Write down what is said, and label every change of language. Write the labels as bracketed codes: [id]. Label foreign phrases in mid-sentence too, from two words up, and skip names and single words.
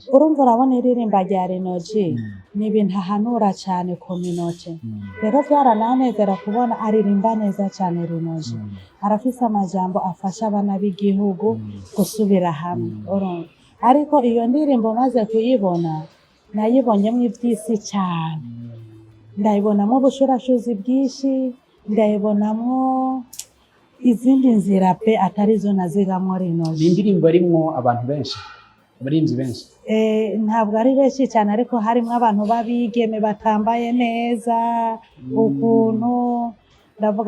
[rn] Urumva urabona iririmba rya Rinoji ni ibintu ahanura cyane community rero byarananezera kubona aririmba neza cyane Rinoji arafise amajambo afasha abana b'igihugu gusubira hamwe ariko iyo ndirimbo maze kuyibona nayibonyemo iby'isi cyane ndayibonamo ubushurashuzi bwinshi ndayibonamo izindi nzira pe atari zo nazigamwo Rinoji. Ni indirimbo arimwo abantu benshi abarinzi benshi ntabwo ari benshi cyane ariko harimo abantu babigeme batambaye neza ukuntu ndavuga